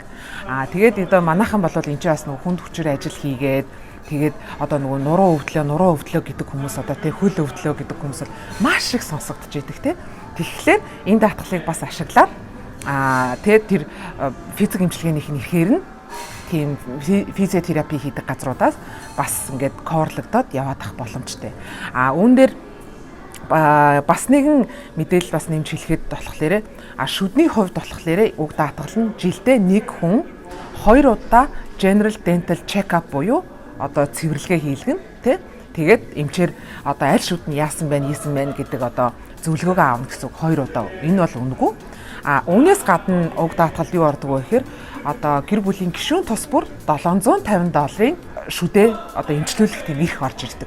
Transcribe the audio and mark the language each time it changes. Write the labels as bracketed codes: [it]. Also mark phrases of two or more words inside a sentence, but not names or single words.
[mn] Тэгээд одоо манайхан бол энэ ч бас нэг хүнд хүчээр ажил хийгээд тэгээд одоо нөгөө нуруу өвдлөө гэдэг хүмүүс одоо хөл өвдлөө гэдэг хүмүүс бол маш их сонсогдож байдаг Тэгэхээр энэ даатгалыг бас ашиглаад тэгээд тэр физик эмчилгээнийх нь ирэхээр нь тийм физиотерапи хийдэг газруудаас бас ингээд коверлогдоод яваад ах боломжтой. Үүн дээр бас нэгэн мэдээлэл бас нэмж хэлэхэд болохоор шүдний хувьд болохоор уг даатгал нь жилдээ нэг хүн 2 удаа [en] general dental check-up [mn] буюу одоо цэвэрлэгээ хийлгэн тэгээд эмчээр одоо аль шүд нь яасан байна гэдэг одоо зөвлөгөөгөө аавна гэсэн үг 2 удаа. Энэ бол үнэгүй. Үүнээс гадна уг даатгал юу ордог вэ гэхээр одоо гэр бүлийн гишүүн тус бүр $750 шүдээ одоо эмчлүүлэх тийм их орж ирдэг.